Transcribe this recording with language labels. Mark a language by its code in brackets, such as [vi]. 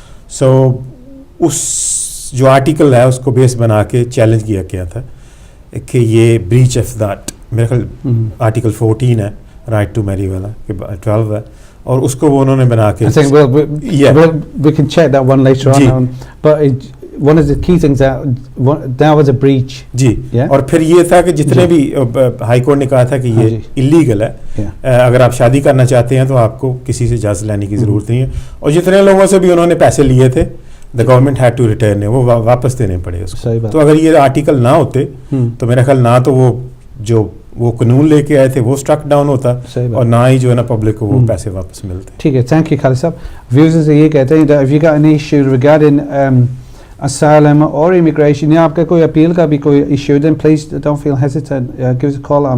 [hi] सो उस जो आर्टिकल है उसको बेस बना के चैलेंज किया गया था कि ये ब्रीच ऑफ दैट, मेरा ख्याल आर्टिकल 14 है राइट टू मैरी वाला कि 12 है और उसको वो उन्होंने बना के [en] I think we can check that one later on. But one of the key things that was a breach. जी Yeah? [hi] और फिर ये था कि जितने भी हाई कोर्ट ने कहा था कि ये इलीगल है, अगर आप शादी करना चाहते हैं तो आपको किसी से इजाज़त लेने की ज़रूरत नहीं है, और जितने लोगों से भी उन्होंने पैसे लिए थे [en] the government had to return, [hi] वो वापस देने पड़े उसको. तो अगर ये आर्टिकल ना होते तो मेरा ख्याल ना तो वो कानून लेके आए थे वो स्ट्रक डाउन होता और ना ही जो है ना पब्लिक को वो पैसे वापस मिलते. ठीक है, थैंक यू खालिद साहब. व्यूअर्स ये कहते हैं [en] that if you got any issue regarding asylum or immigration, [hi] या आपका कोई अपील का भी कोई [en] issue, then please don't feel hesitant, give us a call.